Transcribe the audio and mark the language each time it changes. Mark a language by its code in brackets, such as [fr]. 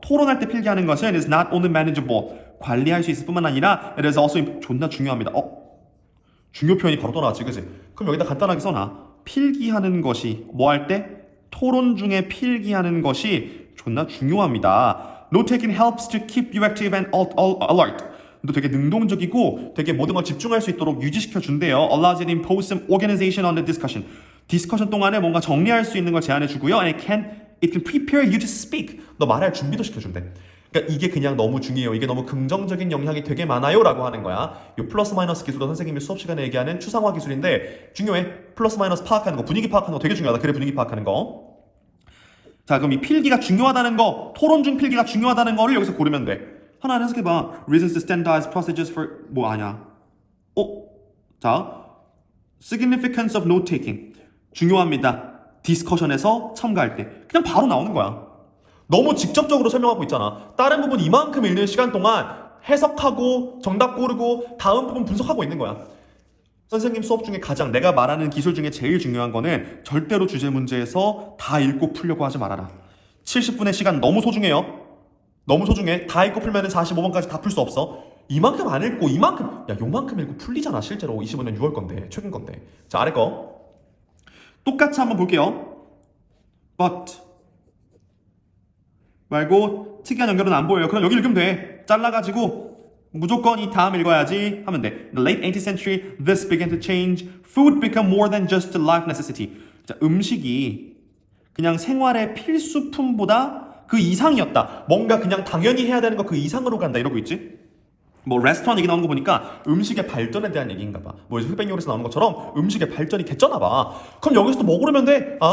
[ko] 토론할 때 필기하는 것은 [en] is not only manageable. [ko] 관리할 수 있을 뿐만 아니라 [en] it is also [ko] 존나 중요합니다. 중요 표현이 바로 또 나왔지, 그치? 그럼 여기다 간단하게 써놔. 필기하는 것이 뭐 할 때? 토론 중에 필기하는 것이 존나 중요합니다. [en] Note taking helps to keep you active and alert. [ko] 너 되게 능동적이고 되게 모든 걸 집중할 수 있도록 유지시켜 준대요. [en] Allows you to impose some organization on the discussion. [ko] 디스커션 동안에 뭔가 정리할 수 있는 걸 제안해 주고요. [en] And it can prepare you to speak. [ko] 너 말할 준비도 시켜준대. 그러니까 이게 그냥 너무 중요해요. 이게 너무 긍정적인 영향이 되게 많아요 라고 하는 거야. 이 플러스 마이너스 기술은 선생님이 수업 시간에 얘기하는 추상화 기술인데 중요해. 플러스 마이너스 파악하는 거, 분위기 파악하는 거 되게 중요하다. 그래, 분위기 파악하는 거. 자, 그럼 이 필기가 중요하다는 거, 토론 중 필기가 중요하다는 거를 여기서 고르면 돼. 하나 해석해봐. [en] Reasons to standardize procedures for [ko] 뭐 아냐? 자, [en] significance of note taking [ko] 중요합니다. 디스커션에서 참가할 때 그냥 바로 나오는 거야. 너무 직접적으로 설명하고 있잖아. 다른 부분 이만큼 읽는 시간 동안 해석하고 정답 고르고 다음 부분 분석하고 있는 거야. 선생님 수업 중에 가장 내가 말하는 기술 중에 제일 중요한 거는 절대로 주제 문제에서 다 읽고 풀려고 하지 말아라. 70분의 시간 너무 소중해요. 너무 소중해. 다 읽고 풀면 45번까지 다 풀 수 없어. 이만큼 안 읽고 요만큼 읽고 풀리잖아. 실제로 25년 6월 건데, 최근 건데. 자, 아래 거 똑같이 한번 볼게요. But 말고 특이한 연결은 안 보여요. 그럼 여기 읽으면 돼. 잘라가지고 무조건 이 다음 읽어야지 하면 돼. [en] The late 18th century, this began to change. Food became more than just a life necessity. [ko] 자, 음식이 그냥 생활의 필수품보다 그 이상이었다. 뭔가 그냥 당연히 해야 되는 거 그 이상으로 간다 이러고 있지. 뭐 레스토랑 얘기 나오는 거 보니까 음식의 발전에 대한 얘기인가 봐. 뭐 흑백 요리에서 나오는 것처럼 음식의 발전이 개쩌나 봐. 그럼 여기서 또 뭐 고르면 돼?